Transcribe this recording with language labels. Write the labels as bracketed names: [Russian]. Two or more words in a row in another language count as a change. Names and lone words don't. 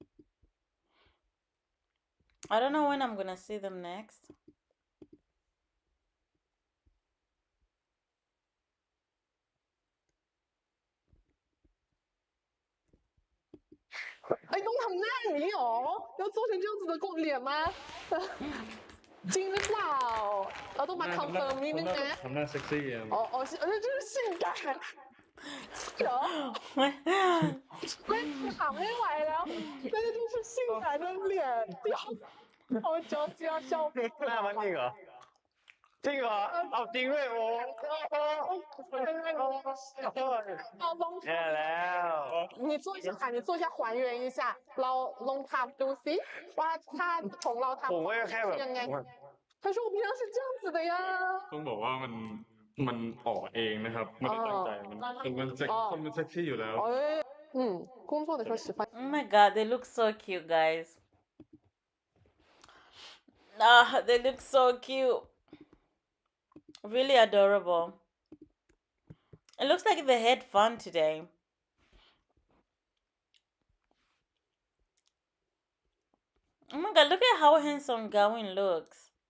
[English] I don't know when I'm gonna see them next. [Chinese] " 哎， [Thai] ต้องทำหน้าอย่างนี้หรอ [Chinese] 要做成这样子的脸吗 [Thai] จริงหรือเปล่าเราต้องมาคอนเฟิร์มนิดนึงนะ ทำหน้าเซ็กซี่อ่ะ [Chinese] 哦，这是性感 [Thai] เหรอไม่ถามไม่ไหวแล้ว [Chinese] 那个就是性感的脸好着急要笑 [Thai] หน้ามันจริงเหรอจริงเหรอเอาจริงด้วยโอ้ [English] 哦，long [Thai] แย่ [English] top， [Thai] แล้ว [Chinese] 你做一下卡，你做一下还原一下， [Thai] เรา [English] long top [Thai] ดูสิว่าถ้าของเรา ผม ทำ ก็แค่แบบ [Chinese] ยังไง他说我平常是这样子的呀 [Thai] ต้องบอกว่ามันออกเองนะครับไม่ได้ตั้งใจมันเซ็กซี่อยู่แล้ว [Chinese] 哎，工作的时候喜欢 [English] Oh my god, they look so cute, guys. They look so cute. Really adorable. It looks like they had fun today. Oh my god, look at how handsome Gawain looks.